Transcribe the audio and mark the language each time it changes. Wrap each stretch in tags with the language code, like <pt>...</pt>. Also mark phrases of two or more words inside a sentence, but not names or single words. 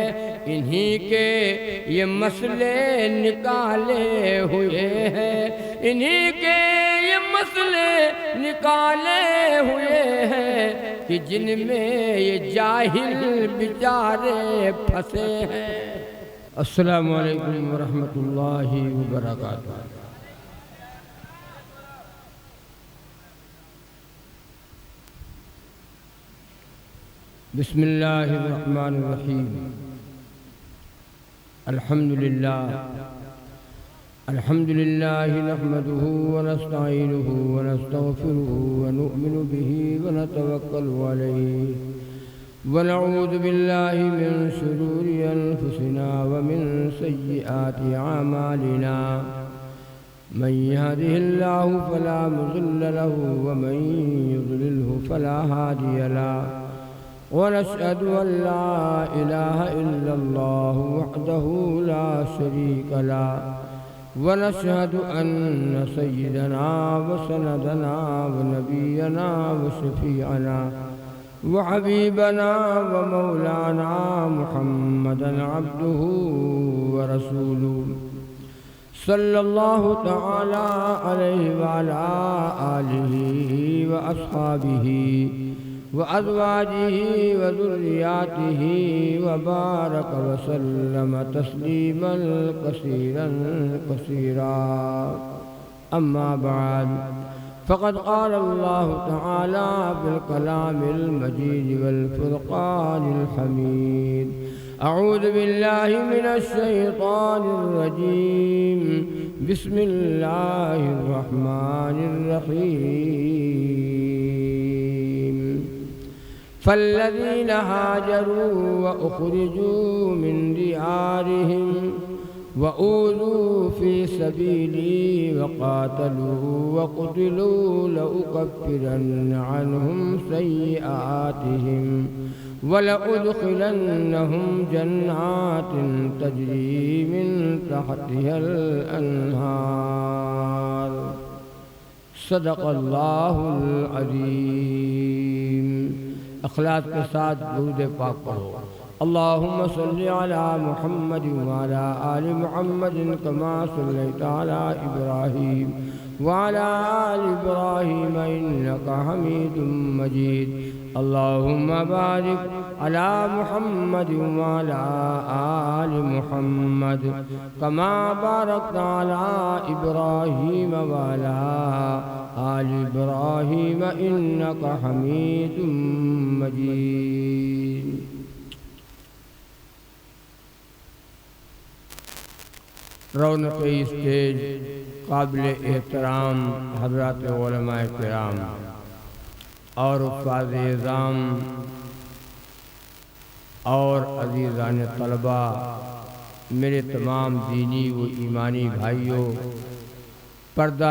<ur>انہیں کے یہ مسئلے نکالے ہوئے ہیں، انہیں کے یہ مسئلے نکالے ہوئے ہیں کہ جن میں یہ جاہل بیچارے پھنسے ہیں.</ur> <ar>السلام عليكم ورحمة الله وبركاته. بسم الله الرحمن الرحيم. الحمد لله الحمد لله نحمده ونستعينه ونستغفره ونؤمن به ونتوكل عليه ونعوذ بالله من شرور أنفسنا ومن سيئات أعمالنا. من يهده الله فلا مضل له ومن يضلله فلا هادي له. ونشهد أن لا إله إلا الله وحده لا شريك له و نشهد أن سيدنا وسندنا ونبينا وشفيعنا وحبيبنا ومولانا محمدا عبده ورسوله صلى الله تعالى عليه وعلى آله وأصحابه وأزواجه وذرياته وبارك وسلم تسليما كثيرا كثيرا. أما بعد فقد قال الله تعالى في الكلام المجيد والفرقان الحميد. أعوذ بالله من الشيطان الرجيم. بسم الله الرحمن الرحيم. فالذين هاجروا وأخرجوا من ديارهم وأوذوا في سبيلي وقاتلوا وقتلوا لأكفرن عنهم سيئاتهم ولأدخلنهم جنات تجري من تحتها الأنهار. صدق الله العظيم.</ar> <ur>اخلاص کے ساتھ درود پاک پڑھو.</ur> <ar>اللهم صل على محمد وعلى آل محمد كما صليت على إبراهيم وعلى آل إبراهيم إنك حميد مجيد. اللهم بارك على محمد وعلى آل محمد كما باركت على إبراهيم وعلى آل إبراهيم إنك حميد مجيد.</ar> <ur>رونق اسٹیج قابل احترام حضرات علمائے کرام اور استاد اعظام اور عزیزان طلبہ، میرے تمام دینی و ایمانی بھائیو، پردہ</ur>